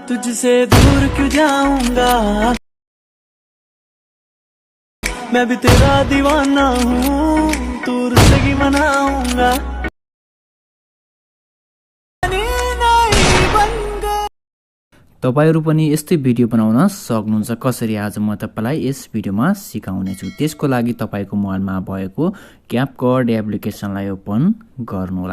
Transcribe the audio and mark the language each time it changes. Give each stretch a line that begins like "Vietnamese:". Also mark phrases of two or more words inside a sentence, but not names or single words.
Hindi: तुझसे दूर क्यों जाऊंगा, मैं भी तेरा दीवाना हूँ, तू रुस्सगी मनाऊंगा।
Nepali: तपाईहरु पनि यस्तै भिडियो बनाउन सक्नुहुन्छ। कसरी आज म तपाईलाई यस भिडियोमा सिकाउने छु। त्यसको लागि तपाईको मोबाइलमा भएको क्यापकट एप्लिकेसनलाई ओपन गर्नुहोला।